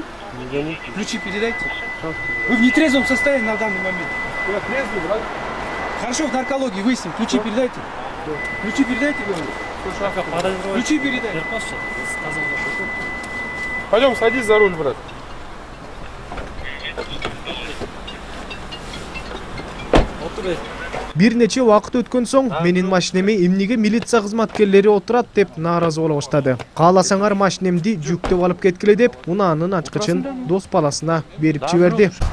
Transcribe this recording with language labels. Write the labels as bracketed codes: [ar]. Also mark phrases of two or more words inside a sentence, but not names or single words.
[ru] Не заметил. Ключи передайте. Вы в нетрезвом состоянии на данный момент. Я трезвый, брат. Хорошо, в наркологии выясним. Ключи передайте. Ключи передайте, говорю. Ключи передайте. Пойдем, садись за руль, брат. [ky] Бир нече убакыт өткөн соң менин машинеме эмнеге милиция кызматкерлери отурат деп нааразы боло баштады. Кааласаңар машинемди жүктөп алып кеткиле деп унаанын ачкычын дос баласына берип жиберди.